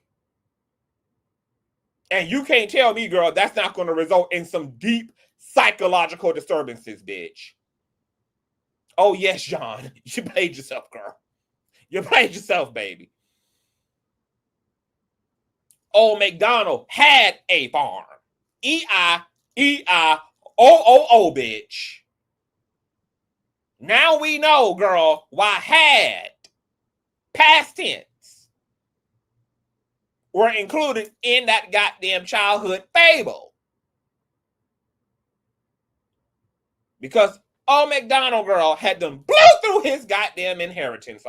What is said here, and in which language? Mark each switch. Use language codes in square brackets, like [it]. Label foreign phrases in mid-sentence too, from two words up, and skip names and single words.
[en] And you can't tell me, girl, that's not going to result in some deep psychological disturbances, bitch. Oh, yes, John. You played yourself, girl. You played yourself, baby. Old McDonald had a farm. E-I-E-I-O-O-O, bitch. Now we know, girl, why had, past tense, were included in that goddamn childhood fable. Because old McDonald, girl, had them blew through his goddamn inheritance.